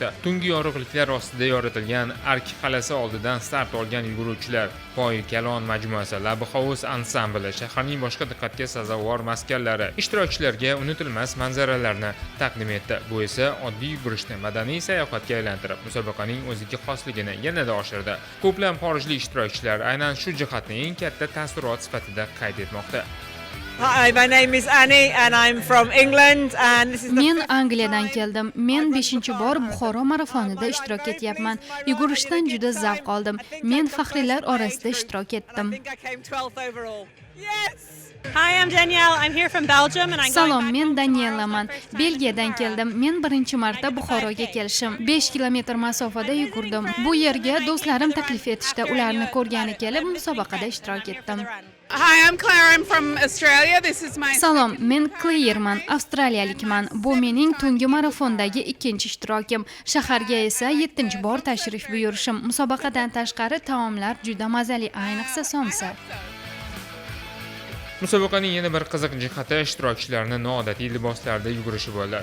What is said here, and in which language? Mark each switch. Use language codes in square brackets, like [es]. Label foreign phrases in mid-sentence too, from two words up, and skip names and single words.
[uz] Tungi yorug'liklar ostida yoritilgan Ark qal'asi oldidan start olgan yuguruvchilar, Poy Kalon majmuasi, Labi Hovuz ansambli, shaharning boshqa diqqatga sazovor maskanlari ishtirokchilarga unutilmas manzaralarni taqdim etdi. Bu esa oddiy yugurishni madaniy sayohatga aylantirib, musobaqaning o'ziga xosligini yanada oshirdi. Ko'plab xorijlik ishtirokchilar aynan shu jihatni eng katta taassurot sifatida qayd etmoqda. [en] Hi, my name is Annie and I'm from England and this is the [uz] Men Angliyadan keldim. Men 5-bor Buxoro marafonida ishtirok etyapman. Yugurishdan juda zavq oldim. Men faxriylar orasida ishtirok etdim. [en] I think I came 12th overall. Yes! Hi, I'm Danielle. I'm here from Belgium and I'm [uz] Salom, men Danielaman. Belgiyadan keldim. Men birinchi marta Buxoroga kelishim. 5 kilometr masofada yugurdim. Bu yerga do'stlarim taklif etishdi. Ularni ko'rgani kelib, musobaqada ishtirok etdim. [en] Hi, I'm Claire. I'm from Australia. This is my [uz] Salom, men Claireman, avstraliyalikman. Bu mening tungi marafondagi ikkinchi ishtirokim. Shaharga esa 7-bor tashrif buyurishim. Musobaqadan tashqari taomlar juda mazali, ayniqsa somsa. Musobaqaning yana bir qiziq jihati ishtirokchilarning noodatiy liboslarda yugurishi bo'ldi.